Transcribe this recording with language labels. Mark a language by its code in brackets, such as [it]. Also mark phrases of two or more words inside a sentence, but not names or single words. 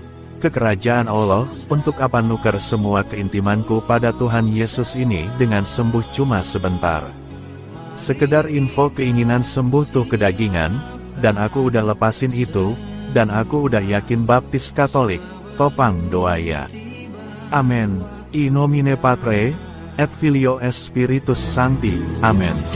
[id] Ke kerajaan Allah, untuk apa nuker semua keintimanku pada Tuhan Yesus ini dengan sembuh cuma sebentar. Sekedar info keinginan sembuh tuh kedagingan, dan aku udah lepasin itu, dan aku udah yakin baptis Katolik, topang doa ya. Amen. [la] In nomine Patre, et Filio et Spiritus Sancti. [id] Amen.